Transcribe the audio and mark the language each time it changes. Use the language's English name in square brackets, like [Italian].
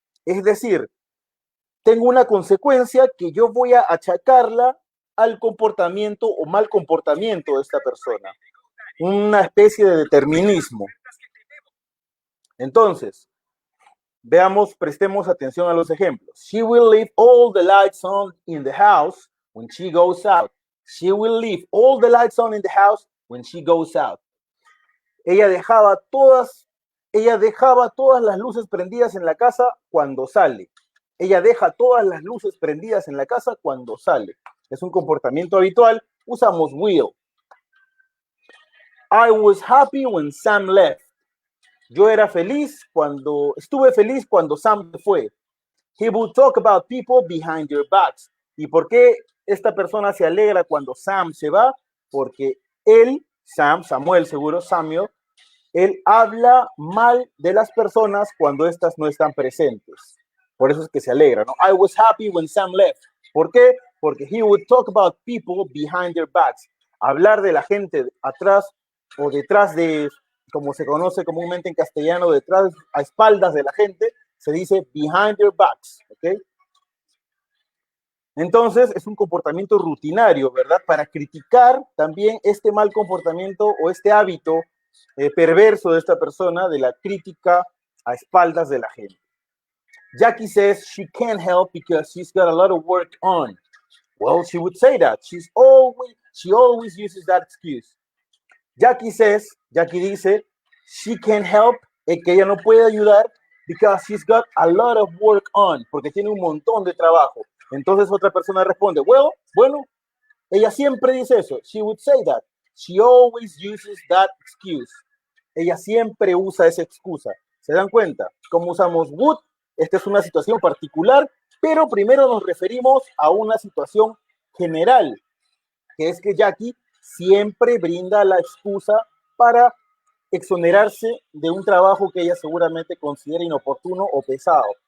[Spanish] Es decir, tengo una consecuencia que yo voy a achacarla al comportamiento o mal comportamiento de esta persona. Una especie de determinismo. Entonces, veamos, prestemos atención a los ejemplos. [English] She will leave all the lights on in the house when she goes out. She will leave all the lights on in the house when she goes out. [Spanish] Ella dejaba todas las luces prendidas en la casa cuando sale. Ella deja todas las luces prendidas en la casa cuando sale. Es un comportamiento habitual. Usamos will. [English] I was happy when Sam left. [Spanish] Yo estuve feliz cuando Sam se fue. [English] He would talk about people behind their backs. [Spanish] ¿Y por qué esta persona se alegra cuando Sam se va? Porque él, Samuel seguro, Samuel, él habla mal de las personas cuando estas no están presentes. Por eso es que se alegra, ¿no? [English] I was happy when Sam left. [Spanish] ¿Por qué? Porque [English] he would talk about people behind their backs. [Spanish] Hablar de la gente atrás o detrás de, como se conoce comúnmente en castellano, detrás, a espaldas de la gente, se dice [English] behind their backs, [Spanish] ¿ok? Entonces, es un comportamiento rutinario, ¿verdad? Para criticar también este mal comportamiento o este hábito perverso de esta persona, de la crítica a espaldas de la gente. [English] Jackie says she can't help because she's got a lot of work on. Well, she would say that. She always uses that excuse. [Spanish] Jackie dice, [English] she can't help, [Spanish] que ella no puede ayudar [English] because she's got a lot of work on, [Spanish] porque tiene un montón de trabajo. Entonces otra persona responde, bueno, ella siempre dice eso. [English] She would say that. She always uses that excuse. [Spanish] Ella siempre usa esa excusa. ¿Se dan cuenta? ¿Cómo usamos would? Esta es una situación particular, pero primero nos referimos a una situación general, que es que Jackie siempre brinda la excusa para exonerarse de un trabajo que ella seguramente considera inoportuno o pesado.